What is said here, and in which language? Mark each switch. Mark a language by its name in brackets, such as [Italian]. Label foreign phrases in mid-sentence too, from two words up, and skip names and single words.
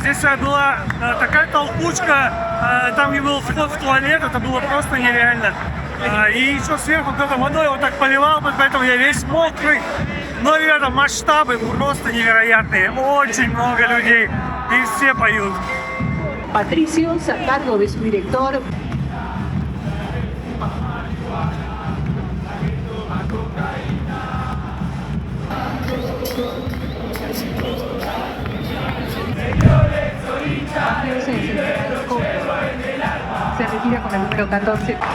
[Russian] Здесь была такая толкучка, там где был вход в туалет, это было просто нереально. И еще сверху кто-то водой вот так поливал, поэтому я весь мокрый. Но, ребята, масштабы просто невероятные. Очень много людей. И все поют. [Spanish] Patricios, a cargo de su director. Se retira con el número 14.